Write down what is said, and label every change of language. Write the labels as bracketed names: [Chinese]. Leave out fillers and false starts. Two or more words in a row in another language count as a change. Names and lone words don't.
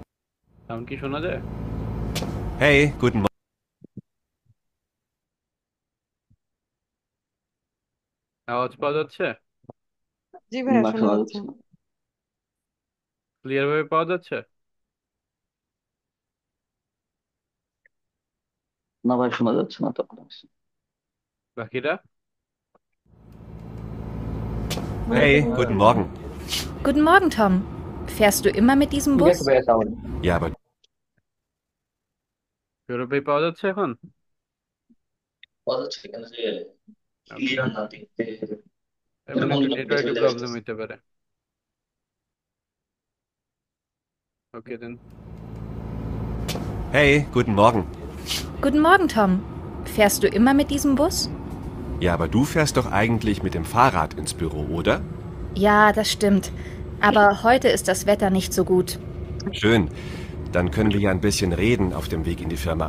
[Bangla] সাউন্ড কি শোনা যায়? [German] Hey, guten Morgen. [Bangla] আওয়াজ পাওয়া যাচ্ছে? জি ভাইয়া না, শোনা শোনা যাচ্ছে। যাচ্ছে না। ক্লিয়ার ভাবে পাওয়া যাচ্ছে? না ভাই, শোনা যাচ্ছে না তো আপনার। বাকিরা? [German] Hey, guten Morgen. Guten Morgen, Tom. Fährst du immer mit diesem [Bangla] ঠিক আছে [German] Bus? [Bangla] ভাইয়া তাহলে। [German] Ja, aber [Bangla] ইউরোপে পাওয়া যাচ্ছে এখন? কথা হচ্ছে কেন যে ওকে, ক্লিয়ার না দেখতে এর মানে এরকম একটু মধ্যে নেটওয়ার্কের চলে প্রবলেম আসতেছে। হইতে পারে। ওকে দেন। [German] Hey, guten Morgen. Guten Morgen, Tom. Fährst du immer mit diesem Bus? Ja, aber du fährst doch eigentlich mit dem Fahrrad ins Büro, oder? Ja, das stimmt. Aber heute ist das Wetter nicht so gut. Schön. Dann können wir ja ein bisschen reden auf dem Weg in die Firma.